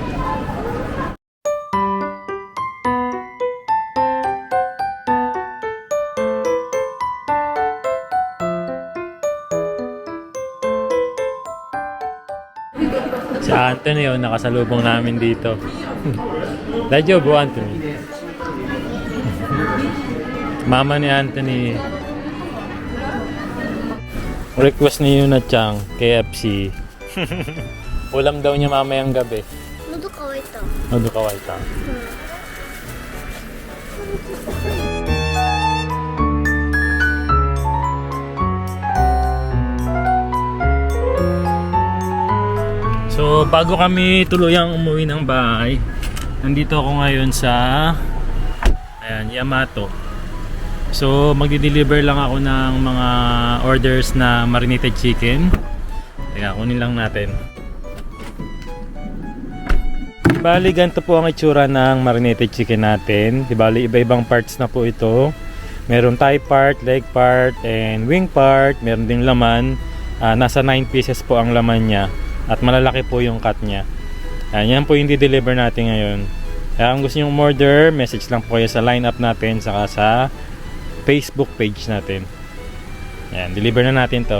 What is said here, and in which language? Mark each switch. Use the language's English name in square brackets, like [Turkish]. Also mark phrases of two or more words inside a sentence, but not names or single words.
[Filipino] Si Anthony yun, nakasalubong namin dito. Dadyo po, Anthony. Mama ni Anthony. Request ni Yuna Chang, KFC. Ulam daw niya mamayang gabi. [Japanese] 喉乾いた。 [Filipino] Ano kawal ta? So, bago kami tuluyang umuwi ng bahay, nandito ako ngayon sa Yamato. So, magdi-deliver lang ako ng mga orders na [English] marinated chicken. [Filipino] Teka, kunin lang natin. Bali, ganito po ang itsura ng [English] marinated chicken [Filipino] natin. Bali, iba-ibang parts na po ito. [English] Meron thigh part, leg part, and wing part. [Filipino] Meron ding laman. Nasa 9 pieces po ang laman niya. At malalaki po yung cut niya. Yan po yung di-deliver natin ngayon. Kaya kung gusto nyo order, message lang po kayo sa lineup natin saka sa Facebook page natin. Yan, deliver na natin to.